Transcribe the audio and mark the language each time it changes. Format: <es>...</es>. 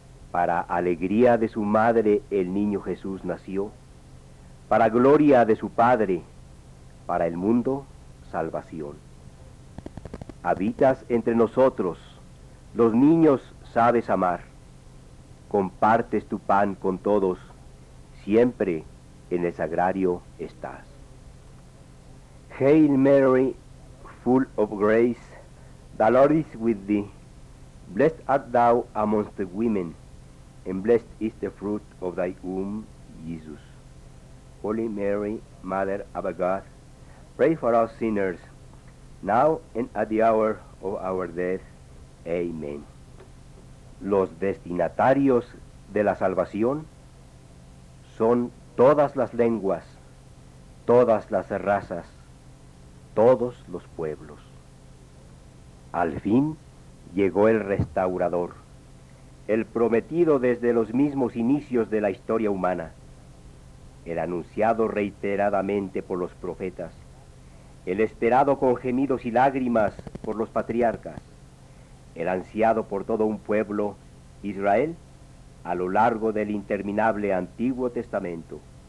<es>Para alegría de su madre el niño Jesús nació, para gloria de su padre, para el mundo salvación. Habitas entre nosotros, los niños sabes amar, compartes tu pan con todos, siempre en el sagrario estás.</es> <en>Hail Mary, full of grace, the Lord is with thee. Blessed art thou amongst the women, and blessed is the fruit of thy womb, Jesus. Holy Mary, Mother of God, pray for us sinners, now and at the hour of our death. Amen.</en> <es>Los destinatarios de la salvación son todas las lenguas, todas las razas, todos los pueblos. Al fin llegó el restaurador, el prometido desde los mismos inicios de la historia humana, el anunciado reiteradamente por los profetas, el esperado con gemidos y lágrimas por los patriarcas, el ansiado por todo un pueblo, Israel, a lo largo del interminable Antiguo Testamento.</es>